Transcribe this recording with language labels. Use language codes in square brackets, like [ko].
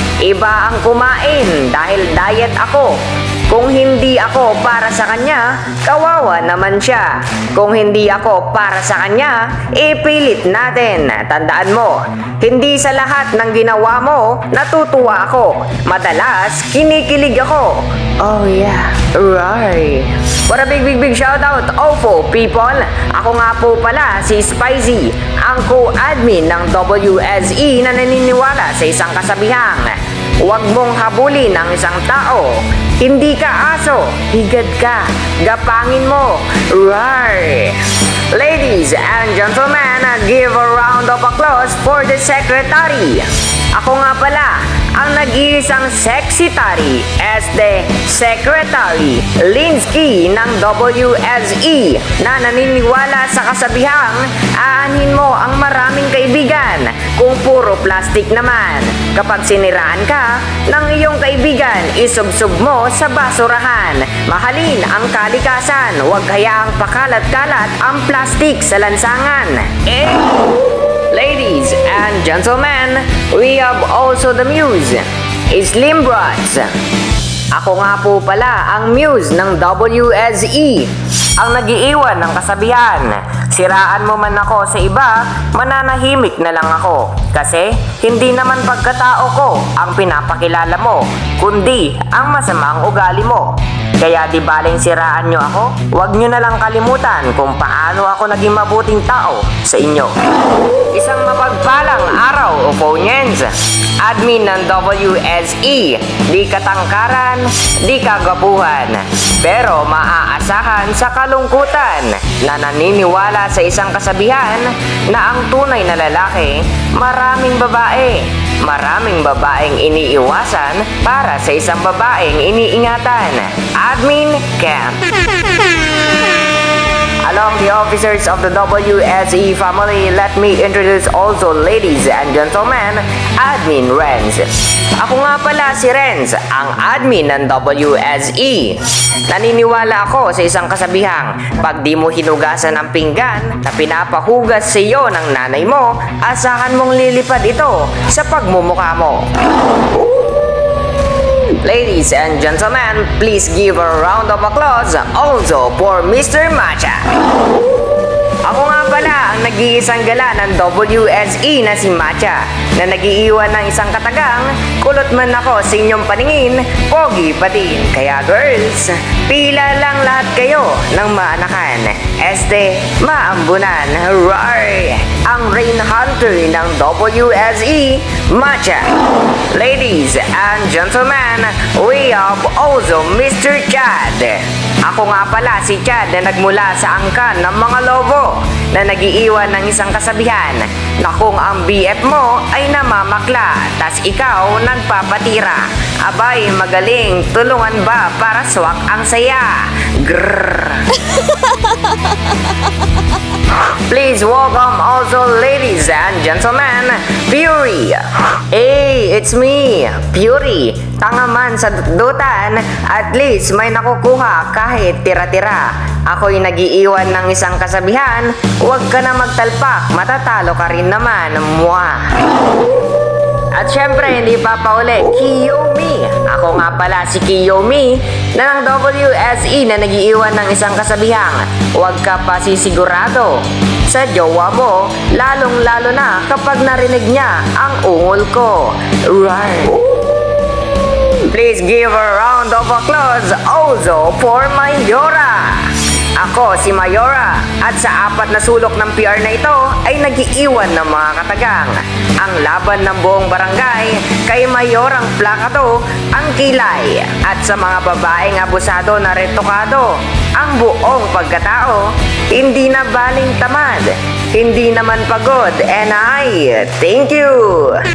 [tl] Iba ang kumain dahil diet ako. Kung hindi ako para sa kanya, kawawa naman siya. Kung hindi ako para sa kanya, ipilit natin. Tandaan mo, hindi sa lahat ng ginawa mo, natutuwa ako. Madalas, kinikilig ako. [en] Oh yeah, right. What a big shout out, OFO people! [tl] Ako nga po pala si Spicy, ang co-admin ng WSE na naniniwala sa isang kasabihang, huwag mong habulin ang isang tao. Hindi ka aso, higad ka, gapangin mo, roar! [en] Ladies and gentlemen, give a round of applause for the secretary. [tl] Ako nga pala, ang nag-iisang sexy tari [en] as the [tl] Secretary Linsky ng WSE na naniniwala sa kasabihang aanhin mo ang maraming kaibigan kung puro plastic naman. Kapag siniraan ka ng iyong kaibigan, isubsob mo sa basurahan. Mahalin ang kalikasan, huwag hayaang pakalat-kalat ang plastic sa lansangan. [en] Ladies and gentlemen, we have also the muse, Slim Brats. [tl] Ako nga po pala ang muse ng WSE, ang nagiiwan ng kasabihan. Siraan mo man ako sa iba, mananahimik na lang ako. Kasi hindi naman pagkatao ko ang pinapakilala mo, kundi ang masamang ugali mo. Kaya di baling siraan nyo ako, huwag nyo na lang kalimutan kung paano ako naging mabuting tao sa inyo. Isang mapagpalang araw, Oponians. Admin ng WSE, di katangkaran, di kagwapuhan, pero maaasahan sa kalungkutan na naniniwala sa isang kasabihan na ang tunay na lalaki, maraming babae. Maraming babaeng iniiwasan para sa isang babaeng iniingatan. Admin Camp. [en] Along the officers of the WSE family, let me introduce also, ladies and gentlemen, Admin Renz. [tl] Ako nga pala si Renz, ang admin ng WSE. Naniniwala ako sa isang kasabihang, pag di mo hinugasan ang pinggan na pinapahugas sa iyo ng nanay mo, asahan mong lilipad ito sa pagmumukha mo. [en] Ladies and gentlemen, please give a round of applause also for Mr. Macha. [tl] Ako nga pala ang nag-iisang gala ng WSE na si Macha, na nagiiwan ng isang katagang, kulot man ako sa inyong paningin, pogi pa din. Kaya girls, pila lang lahat kayo ng maanakan. Maambunan, roar! Ang Rain Hunter ng WSE, Macha. [en] Ladies and gentlemen, we have also Mr. Chad. [tl] Ako nga pala si Chad na nagmula sa angkan ng mga lobo, na nagiiwan ng isang kasabihan na kung ang BF mo ay namamakla, tas ikaw nagpapatira, abay magaling, tulungan ba para swak ang saya? Grrr. [en] Please welcome also, ladies and gentlemen, Fury. Hey, it's me, Fury. [tl] Tanga man sa dutan, at least may nakukuha kahit tira-tira. Ako'y nagiiwan ng isang kasabihan, huwag ka na magtalpak, matatalo ka rin naman, mwah. At syempre, hindi pa pauli, Kiyomi. Ako nga pala si Kiyomi na ng WSE na nagiiwan ng isang kasabihang, huwag ka pa sisigurado sa jowa mo, lalong-lalo na kapag narinig niya ang ungol ko. [en] Right. Please give a round of applause also for Mayora. [tl] Ako si Mayora, at sa apat na sulok ng PR na ito ay nagiiwan ng mga katagang. Ang laban ng buong barangay, kay Mayorang plaka to ang kilay. At sa mga babaeng abusado na retokado, ang buong pagkatao, hindi na baling tamad, hindi naman pagod, [en] and I thank you.